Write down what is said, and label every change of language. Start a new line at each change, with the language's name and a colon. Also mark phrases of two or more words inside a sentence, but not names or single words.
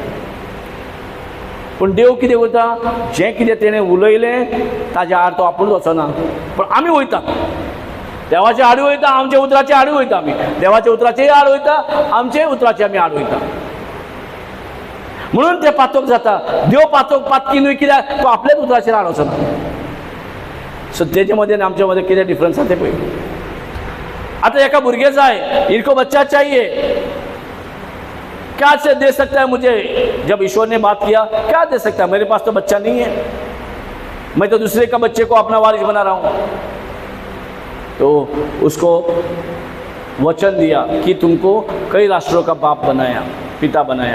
Konkani: पूण देव कितें करता, जें कितें तेणें उलयलें ताच्या आड तो आपूण वचना, पूण आमी वयता देवाच्या आडी वयता, आमच्या उतराच्या आडी वयता आमी, देवाच्या उतराचेय आड वयता, आमचे उतराचे आमी आड वयता। म्हणून ते पातोक जाता. देव पातोक पातकी न्हय कित्याक तो आपल्याच उतराचेर आडोसो ना. सो तेजेमध्ये आनी आमच्या कितें डिफरन्स आसा तें पळय. आता एका भुरगे जाय,
Hindi: इनको बच्चा चाहिए, क्या से दे सकता है मुझे? जब ईश्वर ने बात किया, क्या दे सकता है? मेरे पास तो बच्चा नहीं है, मैं तो दूसरे का बच्चे को अपना वारिस बना रहा हूं. तो उसको वचन दिया कि तुमको कई राष्ट्रों का बाप बनाया, पिता बनाया.